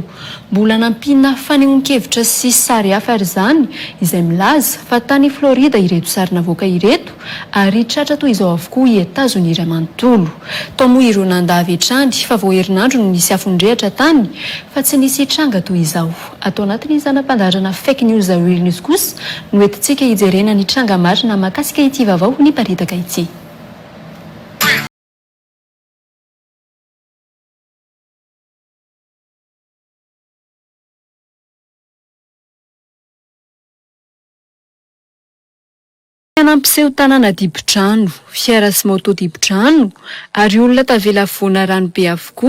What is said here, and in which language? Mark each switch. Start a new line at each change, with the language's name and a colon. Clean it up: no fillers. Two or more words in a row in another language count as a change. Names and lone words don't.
Malagasy: Mbola nampiana fanehoan-kevitra sy sary hafa ary izany izay milaza fa tany Florida ireto sary navoaka ireto ary tratra toy izao avokoa i Etazonia iray manontolo. Tao moa ireo nandavy hatrany fa vao herinandro no nisy afondrehatra tany fa tsy nisy tranga toy izao. Atao anatin'ny zanam-pandaharana
English: fake news real news
Malagasy: kosa no entintsika hijerena ny tranga marina mahakasika ity vaovao niparitaka ity. Nampiseho tanàna dibodrano, fiara sy moto dibodrano ary olona tavela avoana rano be avokoa.